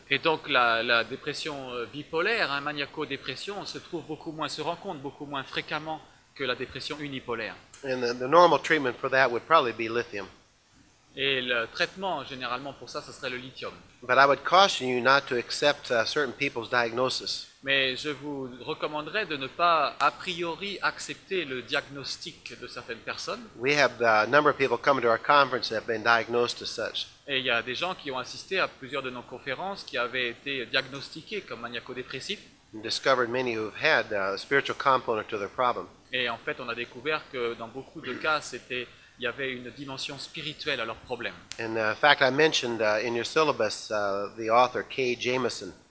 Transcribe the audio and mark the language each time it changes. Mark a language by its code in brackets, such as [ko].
[fr] Et donc la dépression bipolaire, maniaco-dépression, se rencontre beaucoup moins fréquemment que la dépression unipolaire. [en] And the normal treatment for that would probably be lithium. [fr] Et le traitement généralement pour ça, ce serait le lithium. [en] But I would caution you not to accept certain people's diagnosis. [fr] Mais je vous recommanderais de ne pas a priori accepter le diagnostic de certaines personnes. [en] We have a number of people coming to our conference that have been diagnosed as such. [fr] Et il y a des gens qui ont assisté à plusieurs de nos conférences qui avaient été diagnostiqués comme maniaco-dépressifs. [en] And discovered many who've had a spiritual component to their problem. [fr] Et en fait, on a découvert que dans beaucoup de cas, il y avait une dimension spirituelle à leur problème. [en] And in fact, I mentioned in your syllabus the author Kay Jameson.